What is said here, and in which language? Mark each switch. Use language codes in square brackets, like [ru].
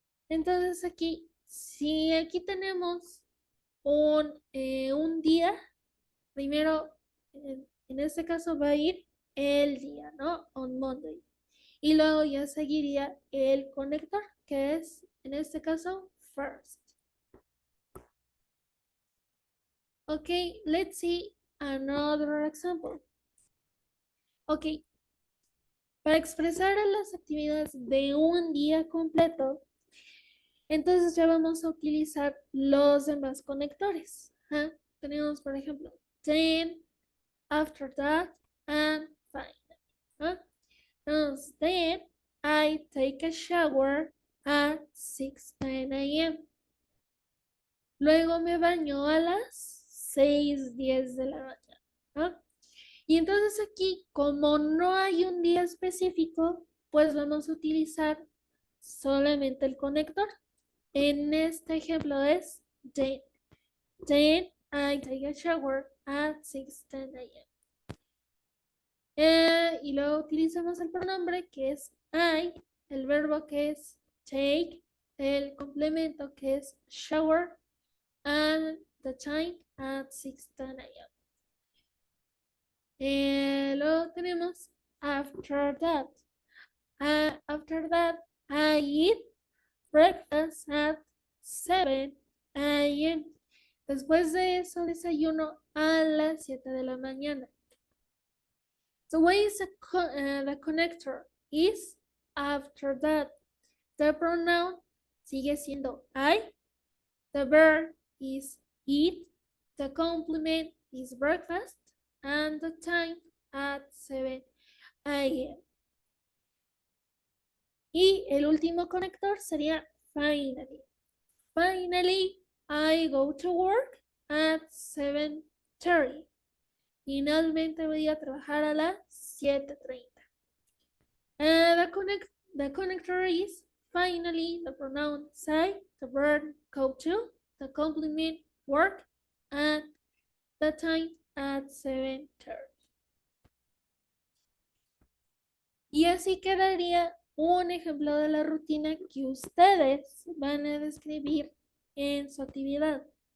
[es] Entonces aquí, si aquí tenemos un día, primero, en este caso va a ir el día, ¿no? [en] On Monday. [es] Y luego ya seguiría el conector, que es, en este caso, first. [en] Okay, let's see another example. [es] Ok, para expresar las actividades de un día completo, entonces ya vamos a utilizar los demás conectores. ¿Ah? Tenemos, por ejemplo, then, after that, and finally. ¿Ah? Entonces, [en] then I take a shower at 6:10 a.m. [es] Luego me baño a las 6:10 de la mañana. ¿Ah? Y entonces aquí, como no hay un día específico, pues vamos a utilizar solamente el conector. En este ejemplo es then. [en] Then I take a shower at 6:10 a.m. [es] Y luego utilizamos el pronombre que es I, el verbo que es take, el complemento que es shower, [en] and the time at 6:10 a.m. [es] Luego tenemos after that. [en] After that, I eat breakfast at 7 a.m. [es] Después de eso, desayuno a las 7 de la mañana. [en] So what is the connector? Is after that. The pronoun [es] sigue siendo [en] I. The verb is eat. The complement is breakfast. And the time at 7 a.m. [es] Y el último conector sería [en] finally. Finally, I go to work at 7:30. [es] Finalmente voy a trabajar a las 7:30. [en] The connector is finally, the pronoun say, the verb go to, the complement work, and the time at 7:30. [es] Y así quedaría un ejemplo de la rutina que ustedes van a describir en su actividad.